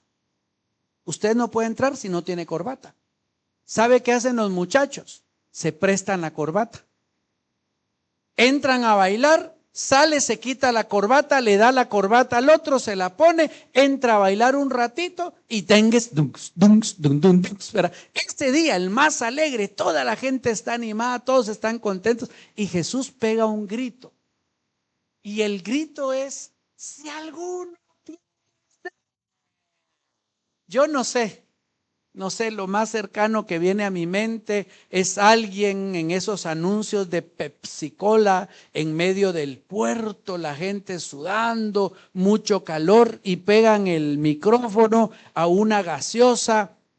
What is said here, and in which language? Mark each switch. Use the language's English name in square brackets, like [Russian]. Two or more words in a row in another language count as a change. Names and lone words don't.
[Spanish] Usted no puede entrar si no tiene corbata. ¿Sabe qué hacen los muchachos? Se prestan la corbata. Entran a bailar, sale, se quita la corbata, le da la corbata al otro, se la pone, entra a bailar un ratito y tengues dunks, dunks, dunks, dunks. Este día, el más alegre, toda la gente está animada, todos están contentos y Jesús pega un grito. Y el grito es, si alguno, yo no sé, lo más cercano que viene a mi mente es alguien en esos anuncios de Pepsi Cola en medio del puerto, la gente sudando, mucho calor y pegan el micrófono a una gaseosa.